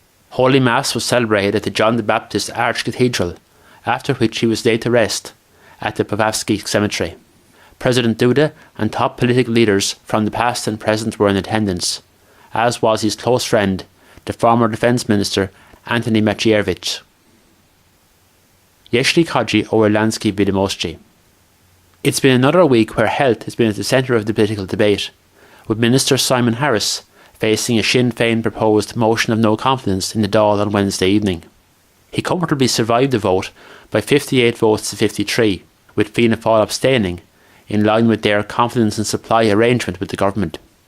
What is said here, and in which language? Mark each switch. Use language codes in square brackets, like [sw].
[en] Holy Mass was celebrated at the John the Baptist Archcathedral, after which he was laid to rest at the Pawłowski Cemetery. President Duda and top political leaders from the past and present were in attendance, as was his close friend, the former Defence Minister Antoni Macierewicz. [pl] Jeśli chodzi o Irlandzkie wiadomości. [en] It's been another week where health has been at the centre of the political debate, with Minister Simon Harris facing a Sinn Féin proposed motion of no confidence in the Dáil on Wednesday evening. He comfortably survived the vote by 58 votes to 53, with Fianna Fáil abstaining, in line with their confidence and supply arrangement with the government.